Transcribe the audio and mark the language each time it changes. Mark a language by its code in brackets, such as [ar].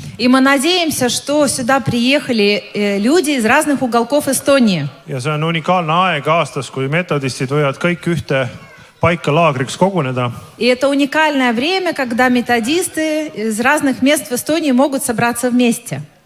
[ru] И мы надеемся, что сюда приехали люди из разных уголков Эстонии. [et] Ja see on unikaalne aeg aastas, kui metodistid võivad kõik ühte paika laagriks koguneda. [ru] И это уникальное время, когда методисты из разных мест в Эстонии могут собраться вместе.